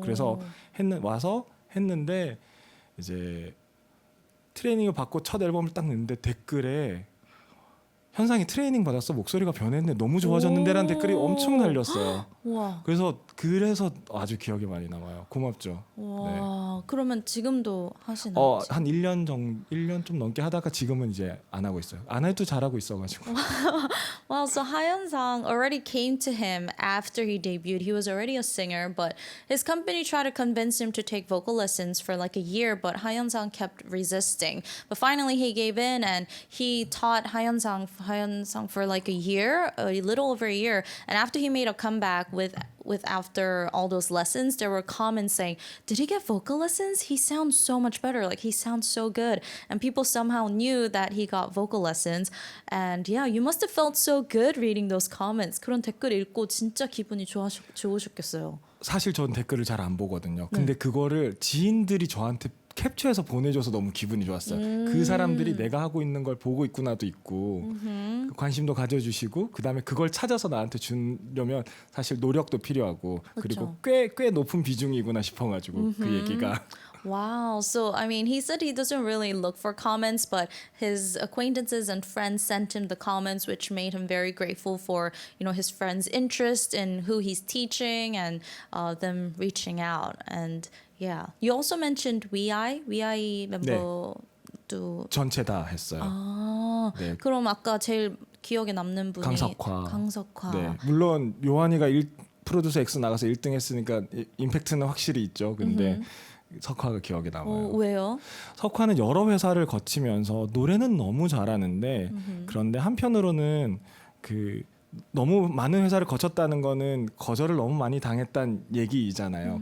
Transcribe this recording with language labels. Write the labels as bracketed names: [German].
[Korean] 그래서 와서 했는데 이제 트레이닝을 받고 첫 앨범을 딱 냈는데 댓글에 현상이 트레이닝 받았어, 목소리가 변했네, 너무 좋아졌는데라는 댓글이 엄청 달렸어요. 와. 그래서 아주 기억에 많이 남아요. 고맙죠. 와, 네. 그러면 지금도 하시나요? 한 1년 좀 넘게 하다가 지금은 이제 안 하고 있어요. 안 해도 잘하고 있어가지고. [English] Well, so Hayeon-sang already came to him after he debuted. He was already a singer, but his company tried to convince him to take vocal lessons for like a year, but Hayeon-sang kept resisting. But finally he gave in and he taught Hayeon-sang for like a year, a little over a year. And after he made a comeback with after all those lessons, there were comments saying, "Did he get vocal lessons? He sounds so much better. Like he sounds so good." And people somehow knew that he got vocal lessons. And yeah, you must have felt so good reading those comments. [Korean] 그런 댓글 읽고 진짜 기분이 좋으셨겠어요. 사실 전 댓글을 잘 안 보거든요. 근데 그거를 지인들이 저한테 캡처해서 보내줘서 너무 기분이 좋았어요. 그 사람들이 내가 하고 있는 걸 보고 있구나도 있고 관심도 가져주시고 그다음에 그걸 찾아서 나한테 주려면 사실 노력도 필요하고 그리고 꽤 높은 비중이구나 싶어가지고 그 얘기가. [English] Wow. So, I mean, he said he doesn't really look for comments, but his acquaintances and friends sent him the comments, which made him very grateful for, his friends' interest in who he's teaching and them reaching out. And yeah, you also mentioned WEI 멤버도 [Korean] 전체 다 했어요. 네. 그럼 아까 제일 기억에 남는 분이 강석화. 네. 물론 요한이가 프로듀서 X 나가서 1등 했으니까 임팩트는 확실히 있죠. 근데 석화가 기억에 남아요. 왜요? 석화는 여러 회사를 거치면서 노래는 너무 잘하는데 그런데 한편으로는 그 너무 많은 회사를 거쳤다는 거는 거절을 너무 많이 당했다는 얘기이잖아요.